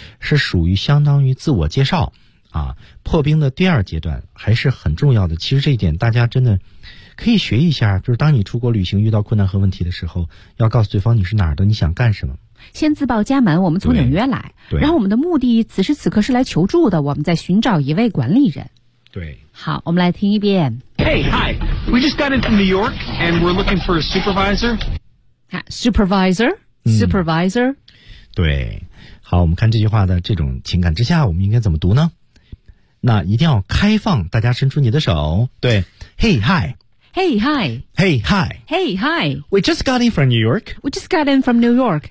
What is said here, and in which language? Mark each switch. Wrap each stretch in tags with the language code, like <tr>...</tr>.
<zh>是属于相当于自我介绍啊，破冰的第二阶段还是很重要的。其实这一点大家真的可以学一下，就是当你出国旅行遇到困难和问题的时候，要告诉对方你是哪儿的，你想干什么，先自报家门，我们从纽约来，然后我们的目的此时此刻是来求助的，我们在寻找一位管理人。对，好，我们来听一遍。</zh> <en>Hey, hi, we just got in from New York and we're looking for a supervisor. Supervisor, supervisor、</en> <zh>嗯、对，好，我们看这句话的这种情感之下我们应该怎么读呢？那一定要开放，大家伸出你的手。</zh> <en>对， Hey, hi Hey, hi. Hey, hi. Hey, hi. We just got in from New York. We just got in from New York.</en>